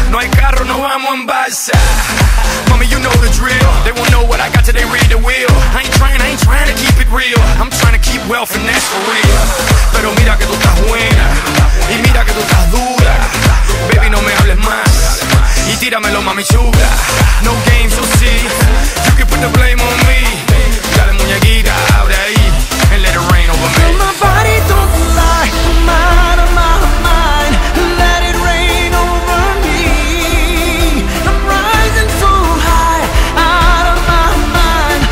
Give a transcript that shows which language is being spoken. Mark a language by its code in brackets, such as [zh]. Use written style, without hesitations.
[es] No hay carro, no vamos en balsa. [en] Mommy, you know the drill. They won't know what I got till they read the wheel. I ain't trying to keep it real. I'm trying to keep wealth and that's for real. [es] Pero mira que tú estás buena y mira que tú estás dura. Baby, no me hables más y tíramelo, mami chula. [en] No games, you'll see. You can put the blame on me. [es] Dale muñequita, abre ahí [en] and let it rain over me. My body don't lie, mine, mine. Let it rain over me. I'm rising so high, out of my mind.